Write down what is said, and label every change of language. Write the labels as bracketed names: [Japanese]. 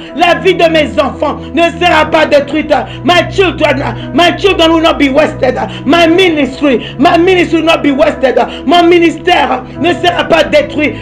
[French] La vie de mes enfants ne sera pas détruite. [English] My children will not be wasted. My ministry will not be wasted. [French] Mon ministère ne sera pas détruit.